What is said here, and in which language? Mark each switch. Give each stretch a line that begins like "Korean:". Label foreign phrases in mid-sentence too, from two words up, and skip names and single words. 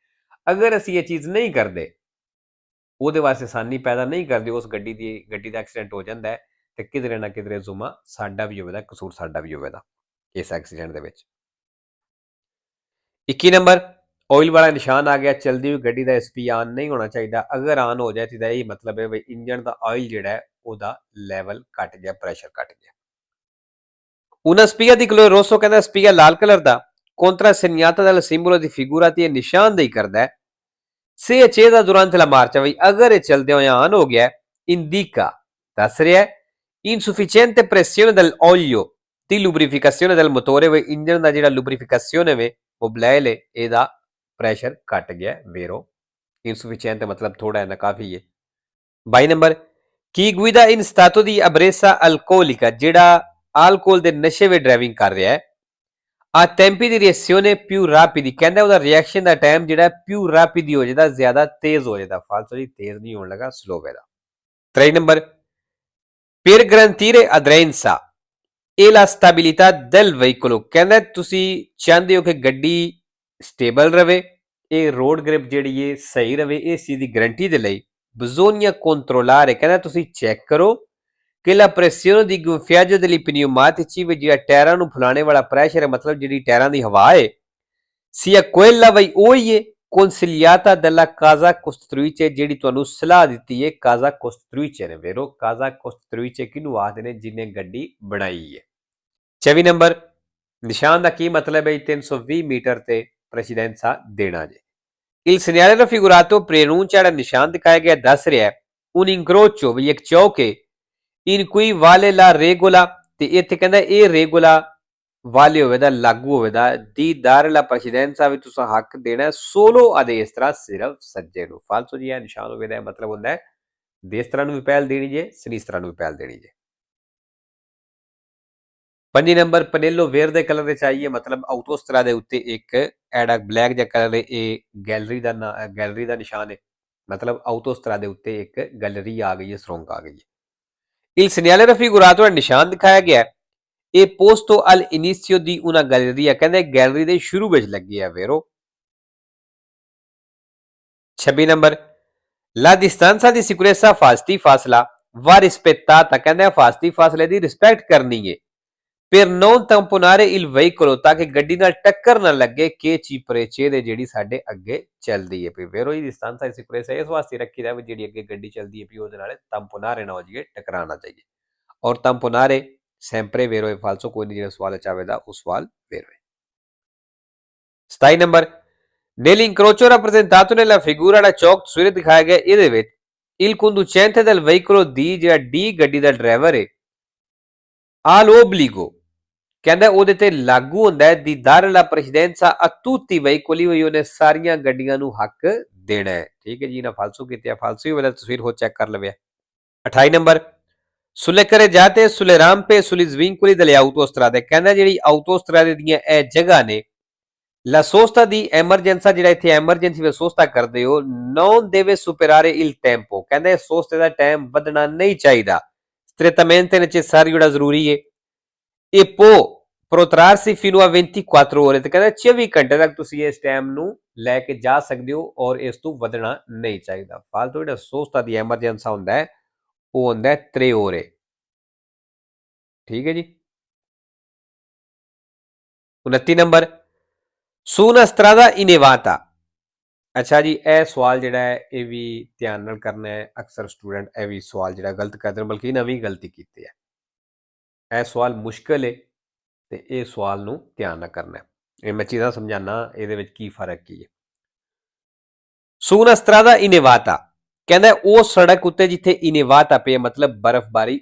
Punjabi: ਅਗਰ ਅਸੀਂ ਇਹ ਚੀਜ਼ ਨਹੀਂ ਕਰਦੇ, ਉਹਦੇ ਵਾਸਤੇ ਆਸਾਨੀ ਪੈਦਾ ਨਹੀਂ ਕਰਦੇ, ਉਸ ਗੱਡੀ ਦਾ ਐਕਸੀਡੈਂਟ ਹੋ ਜਾਂਦਾ ਹੈ ਤੇ ਕਿਧਰੇ ਨਾ ਕਿਧਰੇ ਜ਼ੁਮਾ ਸਾਡਾ ਵੀ ਹੋਵੇਗਾ, ਕਸੂਰ ਸਾਡਾ ਵੀ ਹੋਵੇਗਾ ਇਸ ਐਕਸੀਡੈਂਟ ਦੇ ਵਿੱਚ। 21 ਨੰਬਰ, ਆਇਲ ਵਾਲਾ ਨਿਸ਼ਾਨ ਆ ਗਿਆ, ਚਲਦੀ ਹੋਈ ਗੱਡੀ ਦਾ SP ਆਨ ਨਹੀਂ ਹੋਣਾ ਚਾਹੀਦਾ। ਅਗਰ ਆਨ ਹੋ ਜਾਏ ਤਾਂ ਇਹ ਮਤਲਬ ਹੈ ਵੀ ਇੰਜਨ ਦਾ ਆਇਲ ਜਿਹੜਾ ਹੈ ਉਹਦਾ ਲੈਵਲ ਘਟ ਗਿਆ, ਪ੍ਰੈਸ਼ਰ ਘਟ ਗਿਆ।
Italian: Una spia di colore rosso,
Punjabi: ਕਹਿੰਦਾ ਸਪੀਆ ਲਾਲ ਕਲਰ ਦਾ
Italian: contra segnata dal simbolo di figura,
Punjabi: ਤੇ ਇਹ ਨਿਸ਼ਾਨਦੇਹੀ ਕਰਦਾ ਹੈ
Italian: se accesa durante la marcia,
Punjabi: ਵੀ ਅਗਰ ਇਹ ਚਲਦੇ ਹੋਏ ਆਨ ਹੋ ਗਿਆ indica, ਦੱਸ ਰਿਹਾ
Italian: insufficiente pressione dell'olio, Di lubrificazione del motore
Punjabi: ਵੇ ਇੰਜਨ ਦਾ ਜਿਹੜਾ lubrificazione ਵੇ mobilele ਇਹਦਾ ਪ੍ਰੈਸ਼ਰ ਘਟ ਗਿਆ
Italian: vero insufficiente
Punjabi: ਮਤਲਬ ਥੋੜਾ ਹੈ ਕਾਫੀ ਹੈ 22 ਨੰਬਰ ਕੀ
Italian: guida in stato di ebbrezza alcolica
Punjabi: ਜਿਹੜਾ alcol ਦੇ ਨਸ਼ੇ ਵਿੱਚ ਡਰਾਈਵਿੰਗ ਕਰ ਰਿਹਾ ਹੈ
Italian: a tempi di reazione più rapidi
Punjabi: ਕਹਿੰਦਾ ਉਹਦਾ ਰਿਐਕਸ਼ਨ ਦਾ ਟਾਈਮ ਜਿਹੜਾ
Italian: più rapidi
Punjabi: ਹੋ ਜਾਂਦਾ ਜ਼ਿਆਦਾ ਤੇਜ਼ ਹੋ ਜਾਂਦਾ ਫਾਲਤੂ ਜੀ ਤੇਜ਼ ਨਹੀਂ ਹੋਣ ਲੱਗਾ ਸਲੋ ਹੋਵੇਗਾ 23 ਨੰਬਰ
Italian: per garantire aderenza e la stabilità del
Punjabi: veicolo ਕਹਿੰਦਾ ਤੁਸੀਂ ਚਾਹੁੰਦੇ ਹੋ ਕਿ ਗੱਡੀ ਸਟੇਬਲ ਰਵੇ ਇਹ
English: road grip
Punjabi: ਜਿਹੜੀ ਹੈ ਸਹੀ ਰਵੇ ਇਸ ਚੀਜ਼ ਦੀ ਗਾਰੰਟੀ ਦੇ ਲਈ
Italian: bisogna controllare
Punjabi: ਕਹਿੰਦਾ ਤੁਸੀਂ ਚੈੱਕ ਕਰੋ ਕਿ
Italian: la pressione di gonfiaggio degli pneumatici
Punjabi: ਵਿੱਚ ਜਿਹੜਾ ਟਾਇਰਾਂ ਨੂੰ ਫੁਲਾਣੇ ਵਾਲਾ ਪ੍ਰੈਸ਼ਰ ਹੈ ਮਤਲਬ ਜਿਹੜੀ ਟਾਇਰਾਂ ਦੀ ਹਵਾ ਹੈ
Italian: sia quella
Punjabi: ਵਈ ਉਹੀ ਹੈ
Italian: consigliata della casa costruttrice
Punjabi: ਜਿਹੜੀ ਤੁਹਾਨੂੰ ਸਲਾਹ ਦਿੱਤੀ ਹੈ
Italian: casa costruttrice
Punjabi: ਨੇ
Italian: vero casa costruttrice
Punjabi: ਕਿਹਨੂੰ ਆਖਦੇ ਨੇ ਜਿਹਨੇ ਗੱਡੀ ਬਣਾਈ ਹੈ 24 ਨੰਬਰ ਨਿਸ਼ਾਨ ਦਾ ਕੀ ਮਤਲਬ ਹੈ 320 ਮੀਟਰ ਤੇ ਪ੍ਰੈਸੀਡੈਂਸਾ ਦੇਣਾ ਜੇ
Italian: il segnale raffigurato preannuncia
Punjabi: ਜਿਹੜਾ ਨਿਸ਼ਾਨ ਦਿਖਾਇਆ ਗਿਆ ਦੱਸ ਰਿਹਾ ਹੈ
Italian: un incrocio
Punjabi: ਵੀ ਇੱਕ ਚੌਕ ਹੈ
Italian: in cui vale la regola
Punjabi: ਤੇ ਇੱਥੇ ਕਹਿੰਦਾ ਇਹ ਰੇਗੂਲਾ ਵਾਲੇ ਹੋਵੇਦਾ ਲਾਗੂ ਹੋਵੇਦਾ
Italian: di dar la precedenza
Punjabi: ਵਿੱਚ ਤੁਸੀਂ ਹੱਕ ਦੇਣਾ
Italian: solo a destra
Punjabi: ਸਿਰਫ ਸੱਜੇ ਨੂੰ ਫਾਲਤੂ ਜੀ ਇਹ ਨਿਸ਼ਾਨ ਹੋਵੇਦਾ ਮਤਲਬ ਹੁੰਦਾ ਹੈ ਦੇਸਤਰਾ ਨੂੰ ਵੀ ਪਹਿਲ ਦੇਣੀ ਜੇ ਸਨੀਸਤਰਾ ਨੂੰ ਵੀ ਪਹਿਲ ਦੇਣੀ ਜੇ 5 ਨੰਬਰ
Italian: pannello verde
Punjabi: ਕਲਰ ਵਿੱਚ ਆਈਏ ਮਤਲਬ ਆਟੋਸਟਰਾ ਦੇ ਉੱਤੇ ਇੱਕ ਐਡਾ ਬਲੈਕ ਜਿਹਾ ਕਲਰ ਹੈ ਇਹ ਗੈਲਰੀ ਦਾ ਨਿਸ਼ਾਨ ਹੈ ਮਤਲਬ ਆਟੋਸਟਰਾ ਦੇ ਉੱਤੇ ਇੱਕ ਗੈਲਰੀ ਆ ਗਈ ਹੈ ਸੁਰੰਗ ਆ ਗਈ ਹੈ
Italian: il segnale raffigurato
Punjabi: ਦਾ ਨਿਸ਼ਾਨ ਦਿਖਾਇਆ ਗਿਆ ਇਹ
Italian: posto al inizio di una galleria
Punjabi: ਕਹਿੰਦੇ ਗੈਲਰੀ ਦੇ ਸ਼ੁਰੂ ਵਿੱਚ ਲੱਗੀ ਹੈ vero 26 ਨੰਬਰ
Italian: la distanza di sicurezza
Punjabi: ਫਾਸਲਾ
Italian: va rispettata
Punjabi: ਕਹਿੰਦੇ ਫਾਸਤੀ ਫਾਸਲੇ ਦੀ ਰਿਸਪੈਕਟ ਕਰਨੀ ਹੈ
Italian: per non tamponare il veicolo
Punjabi: ਤਾਂ ਕਿ ਗੱਡੀ ਨਾਲ ਟੱਕਰ ਨਾ ਲੱਗੇ ਕਿ
Italian: che precede
Punjabi: ਜਿਹੜੀ ਸਾਡੇ ਅੱਗੇ ਚੱਲਦੀ ਹੈ vero ਇਹ
Italian: distanza di sicurezza
Punjabi: ਇਸ ਵਾਸਤੇ ਰੱਖੀ ਦਾ ਵੀ ਜਿਹੜੀ ਅੱਗੇ ਗੱਡੀ ਚੱਲਦੀ ਹੈ ਵੀ ਉਹਦੇ ਨਾਲ tamponare ਨਾ ਹੋ ਜਾਈਏ ਟਕਰਾਣਾ ਚਾਹੀਏ ਔਰ
Italian: tamponare sempre vero e falso
Punjabi: ਕੋਈ ਨਹੀਂ ਜਿਹੜਾ ਸਵਾਲ ਚਾਹੇਗਾ ਉਹ ਸਵਾਲ vero ਹੈ 27 ਨੰਬਰ
Italian: nell'incrocio rappresentato nella figura
Punjabi: ਦਾ ਚੌਕ ਤਸਵੀਰ ਦਿਖਾਇਆ ਗਿਆ ਇਹਦੇ ਵਿੱਚ
Italian: il conducente del veicolo
Punjabi: ਦੀ ਜਿਹੜਾ D ਗੱਡੀ ਦਾ ਡਰਾਈਵਰ ਹੈ all'obbligo ਕਹਿੰਦਾ ਉਹਦੇ ਤੇ ਲਾਗੂ ਹੁੰਦਾ ਹੈ
Italian: di dar la precedenza a tutti i veicoli
Punjabi: ਹੋਈ ਉਹਨੇ ਸਾਰੀਆਂ ਗੱਡੀਆਂ ਨੂੰ ਹੱਕ ਦੇਣਾ ਹੈ ਠੀਕ ਹੈ ਜੀ ਨਾ ਫਾਲਸੂ ਕੀਤੇ ਫਾਲਸੂ ਵਾਲਾ ਤਸਵੀਰ ਹੋ ਚੈੱਕ ਕਰ ਲਵੇ 28 ਨੰਬਰ
Italian: sulle carreggiate sulle rampe sugli svincoli delle autostrade
Punjabi: ਕਹਿੰਦਾ ਜਿਹੜੀ ਆਟੋਸਟਰਾਦੇ ਦੀਆਂ ਇਹ ਜਗ੍ਹਾ ਨੇ
Italian: la sosta di emergenza
Punjabi: ਜਿਹੜਾ ਇੱਥੇ ਐਮਰਜੈਂਸੀ ਵਿੱਚ ਸੋਸਤਾ ਕਰਦੇ ਹੋ
Italian: non deve superare il tempo
Punjabi: ਕਹਿੰਦਾ ਸੋਸਤੇ ਦਾ ਟਾਈਮ ਵਧਣਾ ਨਹੀਂ ਚਾਹੀਦਾ
Italian: strettamente necessario
Punjabi: ਜਿਹੜਾ ਜ਼ਰੂਰੀ ਹੈ
Italian: e può protrarsi fino a 24 ore
Punjabi: ਤੇ ਕਹਿੰਦਾ 24 ਘੰਟੇ ਤੱਕ ਤੁਸੀਂ ਇਸ ਟਾਈਮ ਨੂੰ ਲੈ ਕੇ ਜਾ ਸਕਦੇ ਹੋ ਔਰ ਇਸ ਤੋਂ ਵਧਣਾ ਨਹੀਂ ਚਾਹੀਦਾ ਫਾਲਤੂ ਜਿਹੜਾ
Italian: sosta di emergenza
Punjabi: ਹੁੰਦਾ ਹੈ ਉਹ ਹੁੰਦਾ ਹੈ 3 ore ਠੀਕ ਹੈ ਜੀ 29 ਨੰਬਰ
Italian: su una strada inevata
Punjabi: ਅੱਛਾ ਜੀ ਇਹ ਸਵਾਲ ਜਿਹੜਾ ਹੈ ਇਹ ਵੀ ਧਿਆਨ ਨਾਲ ਕਰਨਾ ਹੈ ਅਕਸਰ ਸਟੂਡੈਂਟ ਇਹ ਵੀ ਸਵਾਲ ਜਿਹੜਾ ਗਲਤ ਕਰਦੇ ਨੇ ਬਲਕਿ ਨਵੀਂ ਗਲਤੀ ਕੀਤੀ ਹੈ ਇਹ ਸਵਾਲ ਮੁਸ਼ਕਲ ਹੈ ਤੇ ਇਹ ਸਵਾਲ ਨੂੰ ਧਿਆਨ ਨਾਲ ਕਰਨਾ ਹੈ ਇਹ ਮੈਂ ਚੀਜ਼ਾਂ ਸਮਝਾਣਾ ਇਹਦੇ ਵਿੱਚ ਕੀ ਫਰਕ ਕੀ ਹੈ
Italian: su una strada inevata
Punjabi: ਕਹਿੰਦਾ ਉਹ ਸੜਕ ਉੱਤੇ ਜਿੱਥੇ ਇਨੇਵਾਤਾ ਪਈ ਮਤਲਬ ਬਰਫ਼ਬਾਰੀ